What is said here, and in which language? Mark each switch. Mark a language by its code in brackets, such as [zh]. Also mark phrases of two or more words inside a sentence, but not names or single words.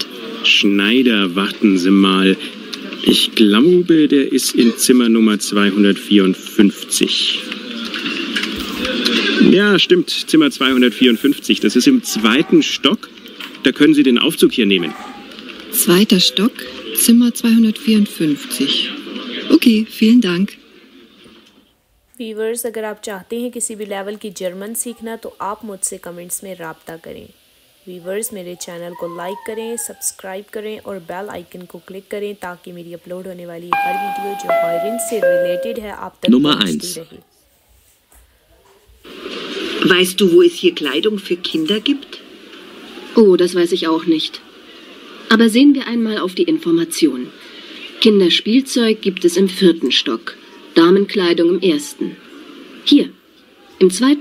[de] Schneider, warten Sie mal. Ich glaube, der ist in Zimmer Nummer 254. Ja, stimmt, Zimmer 254. Das ist im 2. Stock. Da können Sie den Aufzug hier nehmen. 2. Stock, Zimmer 254. Okay, vielen Dank. [hi] व्यूवर्स अगर आप चाहते हैं किसी भी लेवल की जर्मन सीखना तो आप मुझसे कमेंट्स में राब्ता करें। व्यूवर्स मेरे चैनल को लाइक करें, सब्सक्राइब करें और बेल आइकन को क्लिक करें ताकि मेरी अपलोड होने वाली हर वीडियो जो हायरिंग से रिलेटेड है आप तक [de] Nummer [hi] पहुंचती [de] 1. [hi] रहे। [de] Weißt du, wo es hier Kleidung für Kinder gibt? Oh, das weiß ich auch nicht. Aber sehen wir einmal auf die Information. Kinderspielzeug gibt es im 4. Stock, Damenkleidung im 1. Hier, im 2.